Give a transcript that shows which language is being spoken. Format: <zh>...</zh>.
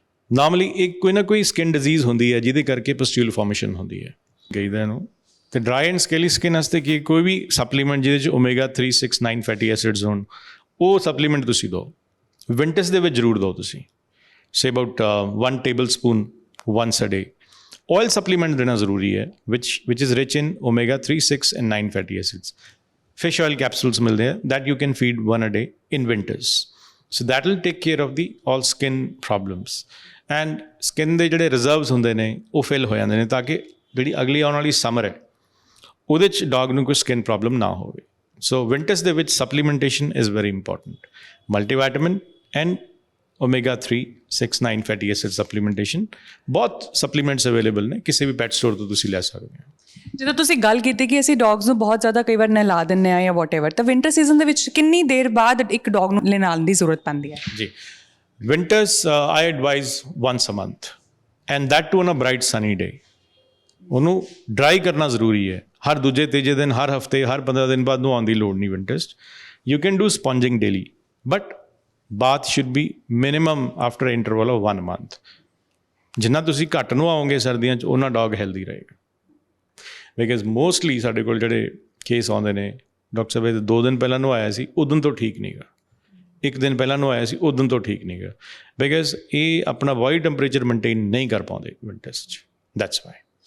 <pa>Normally ਇੱਕ ਕੋਈ ਨਾ ਕੋਈ ਸਕਿਨ ਡਿਜ਼ੀਜ਼ ਹੁੰਦੀ ਹੈ ਜਿਹਦੇ ਕਰਕੇ ਪਸਟਿਊਲ ਫਾਰਮੇਸ਼ਨ ਹੁੰਦੀ ਹੈ ਕਈਦਾ ਨੂੰ। ਅਤੇ ਡਰਾਈ ਐਂਡ ਸਕੇਲੀ ਸਕਿਨ ਵਾਸਤੇ ਕੀ ਕੋਈ ਵੀ ਸਪਲੀਮੈਂਟ ਜਿਹਦੇ 'ਚ ਓਮੇਗਾ 3, 6, 9 ਫੈਟੀ ਐਸਿਡਸ ਹੋਣ ਉਹ ਸਪਲੀਮੈਂਟ ਤੁਸੀਂ ਦਿਓ।</pa> <en>winters</en> <pa>ਦੇ ਵਿੱਚ ਜ਼ਰੂਰ ਦਿਓ ਤੁਸੀਂ,</pa> <en>Say about 1 tablespoon once a day। oil supplement</en> <pa>ਦੇਣਾ ਜ਼ਰੂਰੀ ਹੈ</pa> <en>which is rich in omega 3, 6 and 9 fatty acids। fish oil capsules</en> <pa>ਮਿਲਦੇ ਆ</pa> <en>that you can feed 1 a day in winters। so that will take care of the all skin problems</en> <pa>and skin ਦੇ ਜਿਹੜੇ reserves ਹੁੰਦੇ ਨੇ ਉਹ fill ਹੋ ਜਾਂਦੇ ਨੇ ਤਾਂ ਕਿ ਜਿਹੜੀ ਅਗਲੀ ਆਉਣ ਵਾਲੀ ਸਮਰ ਹੈ ਉਹਦੇ 'ਚ ਡੌਗ ਨੂੰ ਕੋਈ ਸਕਿਨ ਪ੍ਰੋਬਲਮ ਨਾ ਹੋਵੇ। ਸੋ ਵਿੰਟਰਸ ਦੇ ਵਿੱਚ ਸਪਲੀਮੈਂਟੇਸ਼ਨ</pa> <en>Is very important.</en> <pa>ਮਲਟੀਵਾਈਟਾਮਿਨ and omega 3, 6, 9 fatty acid supplementation ਬਹੁਤ ਸਪਲੀਮੈਂਟਸ ਅਵੇਲੇਬਲ ਨੇ, ਕਿਸੇ ਵੀ ਪੈਟ ਸਟੋਰ ਤੋਂ ਤੁਸੀਂ ਲੈ ਸਕਦੇ ਹੋ। ਜਦੋਂ ਤੁਸੀਂ ਗੱਲ ਕੀਤੀ ਕਿ ਅਸੀਂ ਡੌਗਸ ਨੂੰ ਬਹੁਤ ਜ਼ਿਆਦਾ ਕਈ ਵਾਰ ਨਹਿਲਾ ਦਿੰਦੇ ਹਾਂ ਜਾਂ ਵਾਟਐਵਰ, ਤਾਂ ਵਿੰਟਰ ਸੀਜ਼ਨ ਦੇ ਵਿੱਚ ਕਿੰਨੀ ਦੇਰ ਬਾਅਦ ਇੱਕ ਡੌਗ ਨੂੰ ਨਹਿਲਾਉਣ ਦੀ ਜ਼ਰੂਰਤ ਪੈਂਦੀ ਹੈ?</pa> <en>ਜੀ, winters I advise once a month and that too on a bright sunny day।</en> <pa>ਉਹਨੂੰ ਡਰਾਈ ਕਰਨਾ ਜ਼ਰੂਰੀ ਹੈ। ਹਰ ਦੂਜੇ ਤੀਜੇ ਦਿਨ, ਹਰ ਹਫਤੇ, ਹਰ 15 ਦਿਨ ਬਾਅਦ ਨਹਾਉਣ ਦੀ ਲੋੜ ਨਹੀਂ winters.</pa> <en>You can do sponging daily but bath should be minimum after interval of 1 month।</en> <pa>ਜਿੰਨਾ ਤੁਸੀਂ ਘੱਟ ਨਹਾਓਗੇ ਸਰਦੀਆਂ 'ਚ ਉਹਨਾਂ ਡੌਗ ਹੈਲਦੀ ਰਹੇਗਾ। ਬਿਕਾਜ਼ ਮੋਸਟਲੀ ਸਾਡੇ ਕੋਲ ਜਿਹੜੇ ਕੇਸ ਆਉਂਦੇ ਨੇ, ਡਾਕਟਰ ਸਾਹਿਬ ਇਹ 2 ਦਿਨ ਪਹਿਲਾਂ ਨਹਾਇਆ ਸੀ ਉਦੋਂ ਤੋਂ ਠੀਕ ਨਹੀਂ ਗਾ, 1 ਦਿਨ ਪਹਿਲਾਂ ਨਹਾਇਆ ਸੀ ਉਦੋਂ ਤੋਂ ਠੀਕ ਨਹੀਂ ਗਾ, ਬਿਕਾਜ਼ ਇਹ ਆਪਣਾ ਬੋਡੀ ਟੈਂਪਰੇਚਰ ਮੇਨਟੇਨ ਨਹੀਂ ਕਰ ਪਾਉਂਦੇ ਵਿੰਟਰਸ 'ਚ।</pa> <en>That's why.</en>